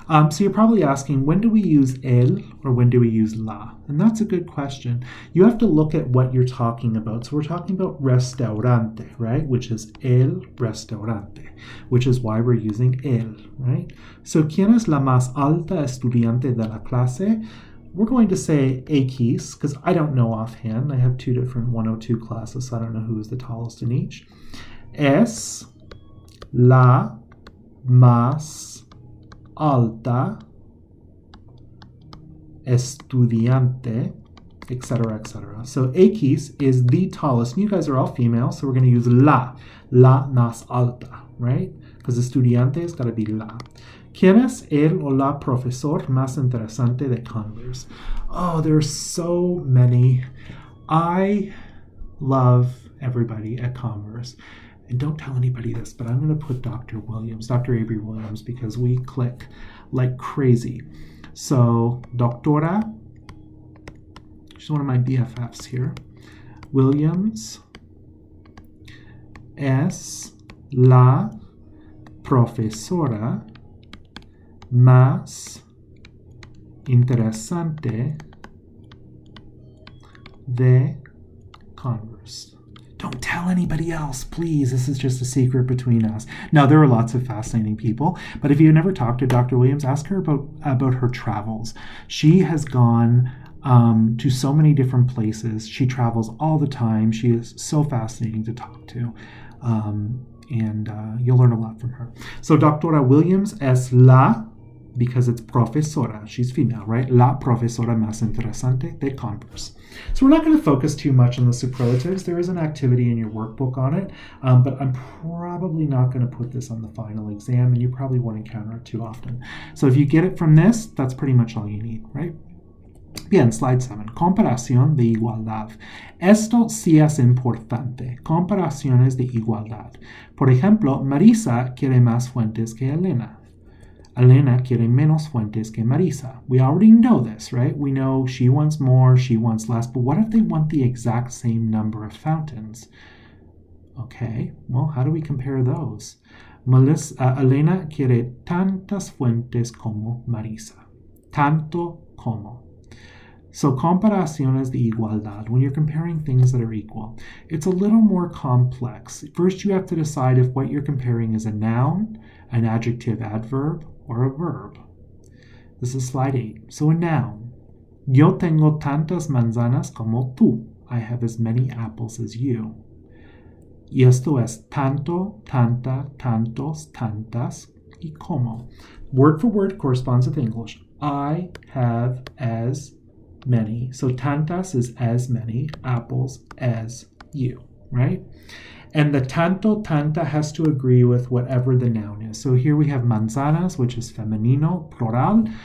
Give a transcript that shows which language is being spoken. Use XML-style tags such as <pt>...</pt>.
<en>So you're probably asking, when do we use el or when do we use la? And that's a good question. You have to look at what you're talking about. So we're talking about restaurante, right? Which is el restaurante, which is why we're using el, right?</en> <es>So ¿quién es la más alta estudiante de la clase?</es> <en>We're going to say X, because I don't know offhand. I have two different 102 classes, so I don't know who is the tallest in each.</en> <es>Es la más alta estudiante, etc., etc.</es> <en>So X is the tallest. And you guys are all female, so we're going to use</en> <es>la más alta,</es> <en>right? Because estudiante has got to be la.</en> <es>¿Quién es el o la profesor más interesante de Converse?</es> <en>Oh, there's so many. I love everybody at Converse. And don't tell anybody this, but I'm going to put Dr. Avery Williams, because we click like crazy. So, Doctora, she's one of my BFFs here.</en> <es>Williams es la profesora más interesante de Converse.</es> <en>Don't tell anybody else, please. This is just a secret between us. Now, there are lots of fascinating people, but if you've never talked to Dr. Williams, ask her about her travels. She has gone to so many different places. She travels all the time. She is so fascinating to talk to, and you'll learn a lot from her. So, Doctora Williams</en> <es>es la,</es> <en>because it's profesora, she's female, right?</en> <es>La profesora más interesante de Converse.</es> <en>So we're not going to focus too much on the superlatives. There is an activity in your workbook on it, but I'm probably not going to put this on the final exam, and you probably won't encounter it too often. So if you get it from this, that's pretty much all you need, right?</en> <es>Bien, slide 7. Comparación de igualdad. Esto sí es importante. Comparaciones de igualdad. Por ejemplo, Marisa quiere más fuentes que Elena. Elena quiere menos fuentes que Marisa.</es> <en>We already know this, right? We know she wants more, she wants less, but what if they want the exact same number of fountains? Okay, well, how do we compare those?</en> <es>Elena quiere tantas fuentes como Marisa. Tanto como.</es> <en>So</en> <es>comparaciones de igualdad,</es> <en>when you're comparing things that are equal, it's a little more complex. First, you have to decide if what you're comparing is a noun, an adjective adverb, or a verb. This is slide 8. So a noun.</en> <es>Yo tengo tantas manzanas como tú.</es> <en>I have as many apples as you.</en> <es>Y esto es tanto, tanta, tantos, tantas, y como.</es> <en>Word for word corresponds with English. I have as many. So tantas is as many apples as you, right? And the tanto, tanta has to agree with whatever the noun is. So here we have manzanas, which is femenino, plural.</en>